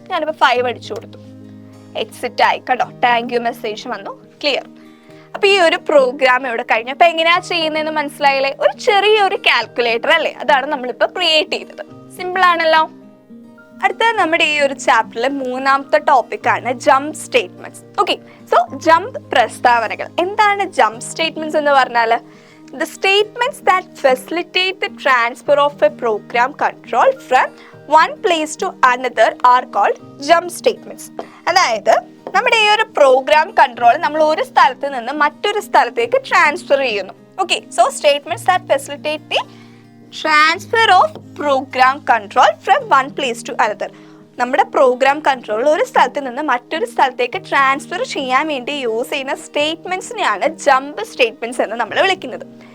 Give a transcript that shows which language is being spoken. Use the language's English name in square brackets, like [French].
[Malayalam] ഞാനിപ്പോ 5 അടിച്ചു കൊടുത്തു, എക്സിറ്റ് ആയി, കണ്ടോ, താങ്ക് യു മെസ്സേജ് വന്നു, ക്ലിയർ. അപ്പൊ ഈ ഒരു പ്രോഗ്രാം ഇവിടെ കഴിഞ്ഞു. അപ്പൊ എങ്ങനെയാ ചെയ്യുന്നതെന്ന് മനസ്സിലായില്ലേ. ഒരു ചെറിയൊരു കാൽക്കുലേറ്റർ അല്ലേ, അതാണ് നമ്മളിപ്പോ ക്രിയേറ്റ് ചെയ്തത്. സിമ്പിൾ ആണല്ലോ. അടുത്ത നമ്മുടെ ഈ ഒരു ചാപ്റ്ററിലെ 3ാമത്തെ ടോപ്പിക് ആണ് jump statements. Okay, so jump പ്രസ്താവനകൾ. എന്താണ് ജംപ് സ്റ്റേറ്റ്മെന്റ്സ് എന്ന് പറഞ്ഞാൽ, [English] the statements that facilitate the transfer of a program control from one place to another are called jump statements. [Malayalam] അതായത് നമ്മുടെ ഈ ഒരു പ്രോഗ്രാം കൺട്രോൾ നമ്മൾ ഒരു സ്ഥലത്ത് നിന്ന് മറ്റൊരു സ്ഥലത്തേക്ക് ട്രാൻസ്ഫർ ചെയ്യുന്നു. [English] Okay, so statements that facilitate the transfer of program control from one place to another. [Malayalam] നമ്മുടെ പ്രോഗ്രാം കൺട്രോൾ ഒരു സ്ഥലത്ത് നിന്ന് മറ്റൊരു സ്ഥലത്തേക്ക് ട്രാൻസ്ഫർ ചെയ്യാൻ വേണ്ടി യൂസ് ചെയ്യുന്ന സ്റ്റേറ്റ്മെന്റ്സിനെയാണ് ജംപ് സ്റ്റേറ്റ്മെന്റ്സ് എന്ന് നമ്മൾ വിളിക്കുന്നത്.